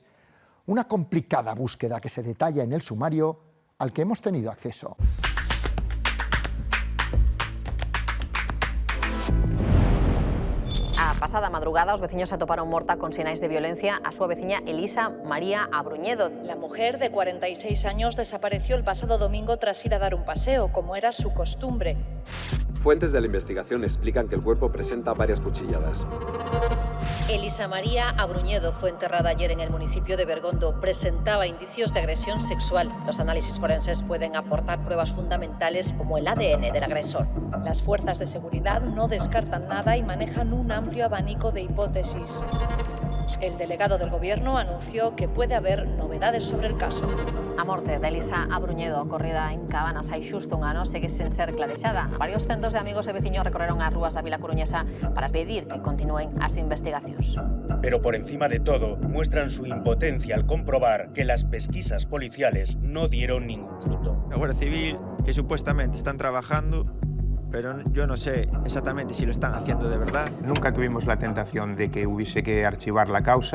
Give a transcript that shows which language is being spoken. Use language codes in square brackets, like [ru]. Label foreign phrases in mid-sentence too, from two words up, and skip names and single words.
[es] Una complicada búsqueda que se detalla en el sumario al que hemos tenido acceso. [gl] A pasada madrugada, os veciños atoparon morta con sinais de violencia a súa veciña Elisa María Abruñedo. [es] La mujer de 46 años desapareció el pasado domingo tras ir a dar un paseo, como era su costumbre. Fuentes de la investigación explican que el cuerpo presenta varias cuchilladas. Elisa María Abruñedo fue enterrada ayer en el municipio de Bergondo. Presentaba indicios de agresión sexual. Los análisis forenses pueden aportar pruebas fundamentales como el ADN del agresor. Las fuerzas de seguridad no descartan nada y manejan un amplio abanico de hipótesis. El delegado del Gobierno anunció que puede haber novedades sobre el caso. [gl] A morte de Elisa Abruñedo, ocorrida en Cabanas hai xusto un ano, segue sen ser clarexada. Varios centos de amigos e veciños recorreron as rúas da Vila Coruñesa para pedir que continúen as investigacións. [es] Pero por encima de todo, muestran su impotencia al comprobar que las pesquisas policiales no dieron ningún fruto. La Guardia Civil, que supuestamente están trabajando, pero yo no sé exactamente si lo están haciendo de verdad. Nunca tuvimos la tentación de que hubiese que archivar la causa.